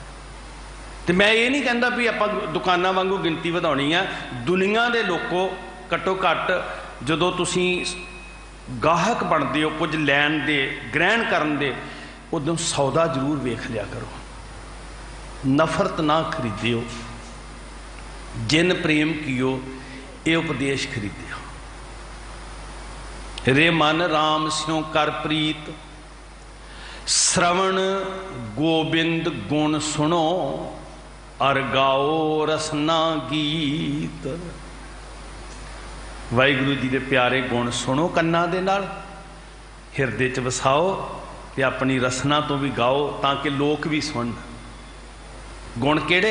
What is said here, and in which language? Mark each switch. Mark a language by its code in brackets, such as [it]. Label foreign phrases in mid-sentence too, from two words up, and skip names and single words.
[hi] तो मैं ये नहीं कहता [pa] ਭੀ ਆਪਾਂ ਦੁਕਾਨਾਂ ਵਾਂਗੂ ਗਿਣਤੀ ਵਧਾਉਣੀ ਹੈ। ਦੁਨੀਆ ਕੇ ਲੋਗੋਂ ਘੱਟੋ ਘੱਟ ਜਦੋਂ ਤੁਸੀਂ ਗਾਹਕ ਬਣਤੇ ਹੋ ਕੁਝ ਲੈਣ ਦੇ ਗ੍ਰਹਿਣ ਕਰਨ ਦੇ, ਉਦੋਂ ਸੌਦਾ ਜ਼ਰੂਰ ਵੇਖ ਲਿਆ ਕਰੋ। ਨਫ਼ਰਤ ਨਾ ਖਰੀਦਿਓ, ਜਿਨ ਪ੍ਰੇਮ ਕੀਓ ਯੇ ਉਪਦੇਸ਼ ਖਰੀਦਿਓ। ਰੇ ਮਨ ਰਾਮ ਸਿਉਂ ਕਰ ਪ੍ਰੀਤ, ਸ੍ਰਵਣ ਗੋਬਿੰਦ ਗੁਣ ਸੁਣੋ, ਅਰ ਗਾਓ ਰਸਨਾ ਗੀਤ। ਵਾਹਿਗੁਰੂ ਜੀ ਕੇ ਪਿਆਰੇ ਗੁਣ ਸੁਣੋ ਕੰਨਾ ਦੇ ਨਾਲ, ਹਿਰਦੇ ਚ ਵਸਾਓ ਤੇ ਅਪਣੀ ਰਸਨਾ ਤੋ ਭੀ ਗਾਓ ਤਾਕਿ ਲੋਕ ਭੀ ਸੁਣ। ਗੁਣ ਕੇੜੇ?